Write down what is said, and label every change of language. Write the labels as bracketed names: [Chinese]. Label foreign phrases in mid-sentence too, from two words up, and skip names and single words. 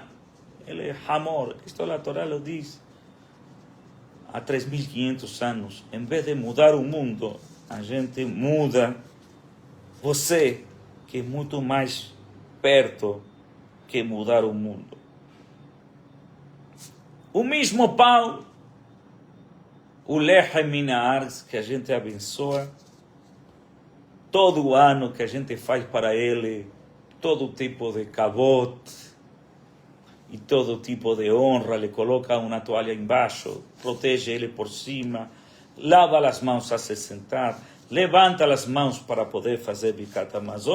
[Portuguese] Ele é amor, isto a Torá lo diz. Há 3.500 anos, em vez de mudar o mundo, a gente muda você, que é muito mais perto que mudar o mundo. O mesmo pão, o [Hebrew] לחם מן הארץ, [Portuguese] que a gente abençoa, todo ano que a gente faz para ele, todo tipo de kavod e todo tipo de honra, lhe coloca uma toalha embaixo, protege ele por cima, lava as mãos a se sentar, levanta as mãos para poder fazer [Hebrew] ברכת המזון.